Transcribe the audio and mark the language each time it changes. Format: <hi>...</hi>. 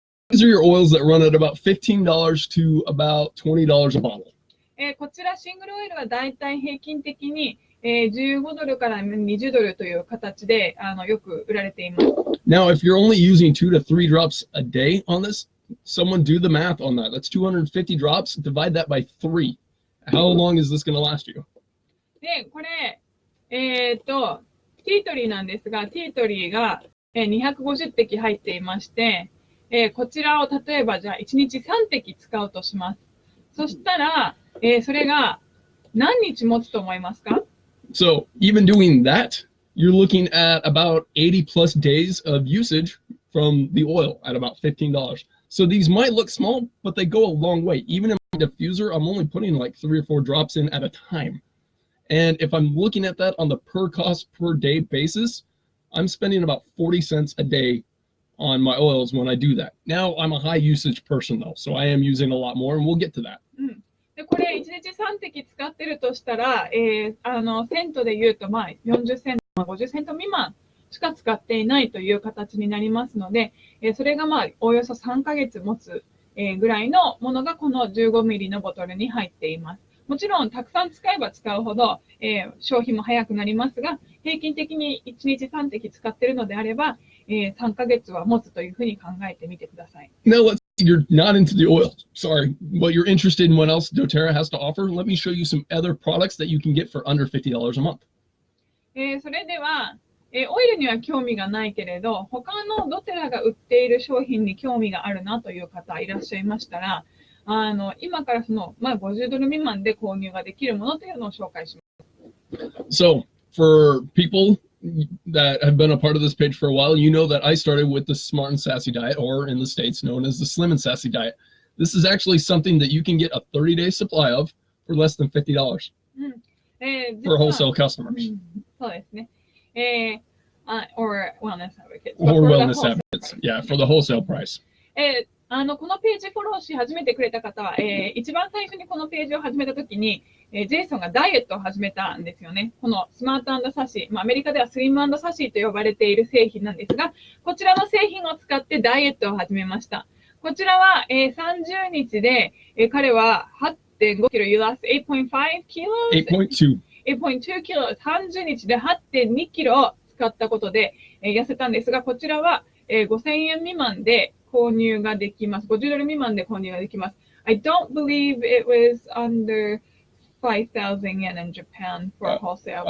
<en>These are your oils that run at about $15 to about $20 a bottle.</en> <ja>こちらシングルオイルはだいたい平均的に$15から$20という形でよく売られています。</ja> <en>Now, if you're only using 2 to 3 drops a day on this, someone do the math on that. That's 250 drops. Divide that by 3. How long is this going to last you?</en> <ja>で、これ、ティートリーなんですが、ティートリーが250滴入っていまして、こちらを例えばじゃあ1日3滴使うとします。そしたら、それが何日持つと思いますか？</ja> <en>So even doing that, you're looking at about 80 plus days of usage from the oil at about $15. So these might look small, but they go a long way. Even in my diffuser, I'm only putting like 3 or 4 drops in at a time. And if I'm looking at that on the per cost per day basis, I'm spending about 40 cents a day on my oils when I do that. Now I'm a high usage person though, so I am using a lot more and we'll get to that.</en> <ja>でこれ1日3滴使ってるとしたら、セントで言うと40セント、50セント未満しか使っていないという形になりますので、それがおよそ3ヶ月持つ、ぐらいのものがこの15ミリのボトルに入っています。もちろんたくさん使えば使うほど、消費も早くなりますが、平均的に1日3滴使っているのであれば、3ヶ月は持つというふうに考えてみてください。</ja> <en>Now you're not into the oil, sorry, but you're interested in what else doTERRA has to offer. Let me show you some other products that you can get for under $50 a month.</en> <ja>それでは、オイルには興味がないけれど、他のドテラが売っている商品に興味があるなという方いらっしゃいましたら、今からその、$50未満で購入ができるものというのを紹介します。</ja> <en>So, for people that have been a part of this page for a while, you know that I started with the Smart and Sassy diet, or in the States known as the Slim and Sassy diet. This is actually something that you can get a 30-day supply of for less than $50 for wholesale customers.</en> <ja>そうですね。</ja> <en>or wellness advocates. Or wellness advocates, yeah, for the wholesale price.</en> <ja>このページフォローし始めてくれた方は、一番最初にこのページを始めたときに、ジェイソンがダイエットを始めたんですよね。このスマート&サシ、アメリカではスリム&サシと呼ばれている製品なんですが、こちらの製品を使ってダイエットを始めました。こちらは、30日で、彼は8.5キロ、</ja> <en>You lost 8.5 kilos? 8.2.</en> <ja>8.2 キロ、30日で8.2キロを使ったことで、痩せたんですが、こちらは、5000円未満で購入ができます。 50ドル未満で購入ができます。</ja> <en>I don't believe it was under 5,000 yen in Japan for wholesale.</en>